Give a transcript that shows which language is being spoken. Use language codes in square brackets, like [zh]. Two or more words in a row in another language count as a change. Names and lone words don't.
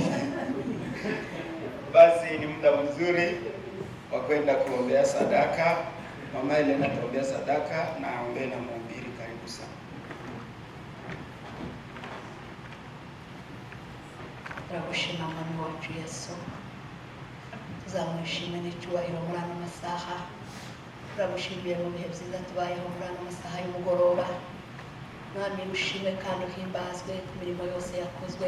[sw] Basi ni muda mzuri wa kwenda kuombea sadaka. Mama Helena ataombea sadaka na aombe na mhubiri. Karibu sana. [rw] Turagushima mwami wacu Yesu, tuzamushime n'icyubahiro muri ano masaha. Turagushimiye mu bihe byiza tubayeho muri ano masaha y'umugoroba. Mwami ushime kandi uhimbazwe ku mirimo yose yakozwe.